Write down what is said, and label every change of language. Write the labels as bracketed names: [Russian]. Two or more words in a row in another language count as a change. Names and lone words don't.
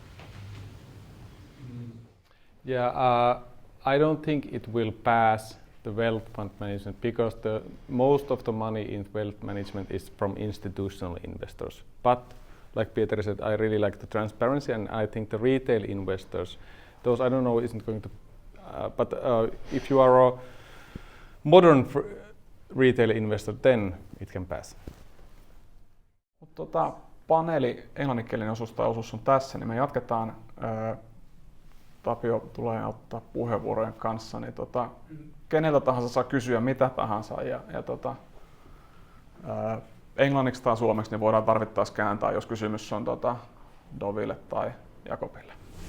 [English] Yeah, I don't think it will pass the wealth fund management because most of the money in wealth management is from institutional investors. But like Pietari said, I really like the transparency, and I think the retail investors, those I don't know isn't going to, but if you are a modern retail investor, then it can pass. [Finnish] Paneeli englanninkielinen osuus on tässä, niin me jatketaan. Tapio tulee ottaa puheenvuorojen kanssa, niin keneltä tahansa saa kysyä mitä tahansa ja englanniksi tai suomeksi niin voidaan tarvittaessa kääntää, jos kysymys on Doville tai Jakobille.